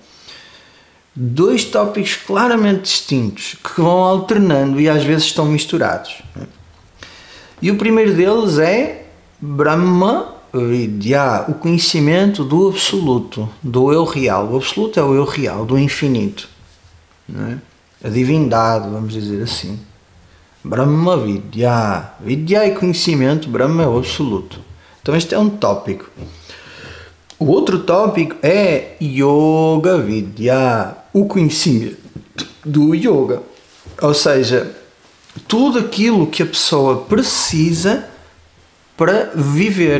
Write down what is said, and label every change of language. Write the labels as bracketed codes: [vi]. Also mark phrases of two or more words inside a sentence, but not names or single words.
[pt] Dois tópicos claramente distintos, que vão alternando e às vezes estão misturados. Não é? E o primeiro deles é [sa] Brahma Vidya, [pt] o conhecimento do absoluto, do eu real. O absoluto é o eu real, do infinito. Não é? A divindade, vamos dizer assim. [sa] Brahma Vidya. [pt] Vidya é conhecimento, Brahma é o absoluto. Então este é um tópico. O outro tópico é [sa] Yoga Vidya, [pt] o conhecimento do yoga. Ou seja, tudo aquilo que a pessoa precisa para viver.